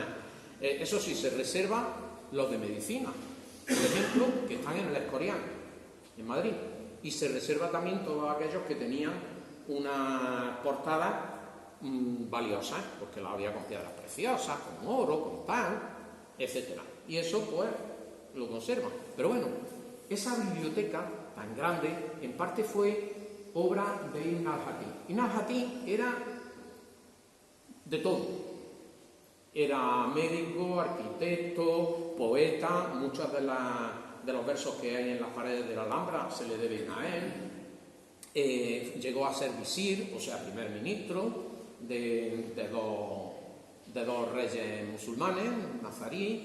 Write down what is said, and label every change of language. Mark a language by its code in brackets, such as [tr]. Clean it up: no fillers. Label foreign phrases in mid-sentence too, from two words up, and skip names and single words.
[es] Eso sí, se reserva los de medicina, por ejemplo, que están en el Escorial, en Madrid, y se reserva también todos aquellos que tenían una portada valiosas, porque la había con piedras preciosas, con oro, con pan, etc. Y eso pues lo conservan. Pero bueno, esa biblioteca tan grande en parte fue obra de Ibn al-Hakim. Ibn al-Hakim era de todo. Era médico, arquitecto, poeta. Muchos de los versos que hay en las paredes de la Alhambra se le deben a él. Llegó a ser visir, o sea, primer ministro de dos reyes musulmanes, nazarí.